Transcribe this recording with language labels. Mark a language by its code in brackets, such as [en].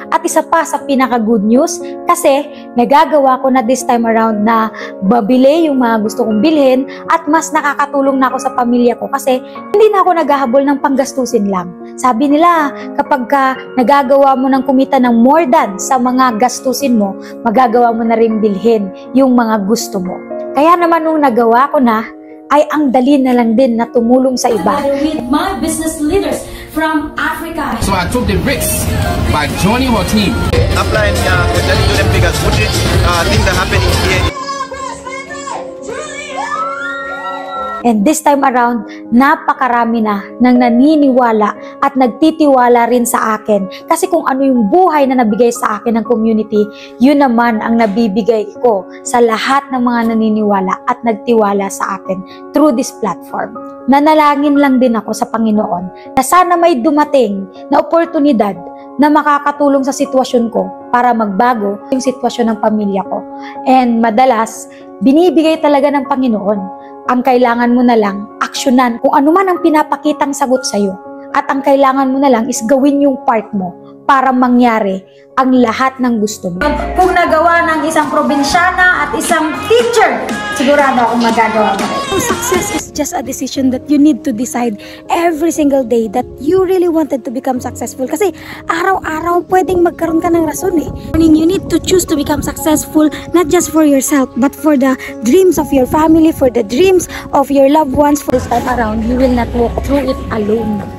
[tl] At isa pa sa pinaka-good news, kasi nagagawa ko na [en] this time around [tl] na babili yung mga gusto kong bilhin at mas nakakatulong na ako sa pamilya ko kasi hindi na ako naghahabol ng panggastusin lang. Sabi nila, kapag ka nagagawa mo ng kumita ng more than sa mga gastusin mo, magagawa mo na rin bilhin yung mga gusto mo. Kaya naman nung nagawa ko na, ay ang dali na lang din na tumulong sa iba. [en] With my business leaders from Africa. So I took the risk by joining her team. Applying the Julian Impik as good things that happening here. And this time around, [tl] napakarami na nang naniniwala at nagtitiwala rin sa akin. Kasi kung ano yung buhay na nabigay sa akin ng community, yun naman ang nabibigay ko sa lahat ng mga naniniwala at nagtiwala sa akin [en] through this platform. [tl] Nanalangin lang din ako sa Panginoon na sana may dumating na oportunidad na makakatulong sa sitwasyon ko para magbago yung sitwasyon ng pamilya ko. And madalas, binibigay talaga ng Panginoon. Ang kailangan mo na lang, aksyonan kung ano man ang pinapakitang sagot sa'yo. At ang kailangan mo na lang is gawin yung part mo para mangyari ang lahat ng gusto mo. Kung nagawa ng isang probinsyana at isang teacher, sigurado akong magagawa mo. [en] Success is just a decision that you need to decide every single day that you really wanted to become successful. [tl] Kasi araw-araw pwedeng magkaroon ka ng rason eh. [en] You need to choose to become successful not just for yourself but for the dreams of your family, for the dreams of your loved ones. For this time around, you will not walk through it alone.